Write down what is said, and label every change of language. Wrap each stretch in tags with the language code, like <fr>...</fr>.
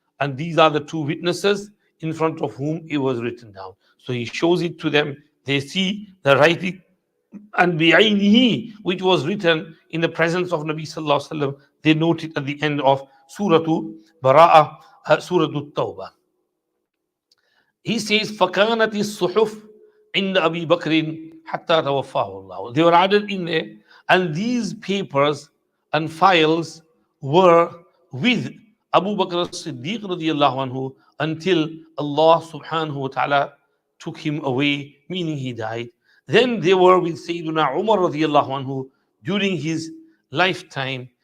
<en>And these are the two witnesses in front of whom it was written down. So he shows it to them. They see the writing and bi'aynihi, which was written in the presence of Nabi sallallahu alaihi wasallam. They note it at the end of Surah Bara'ah, Surah At-Tawbah. He says,</en> <ar>فَكَانَتِ الصُّحُفْ عِنْدَ أَبِي بَكْرٍ حَتَّى تَوَفَّاهُ اللَّهُ.</ar> <en>They were added in there, and these papers and files were with Abu Bakr as-Siddiq radiyallahu anhu until Allah subhanahu wa ta'ala took him away, meaning he died. Then they were with Sayyiduna Umar radiyallahu anhu during his lifetime.</en>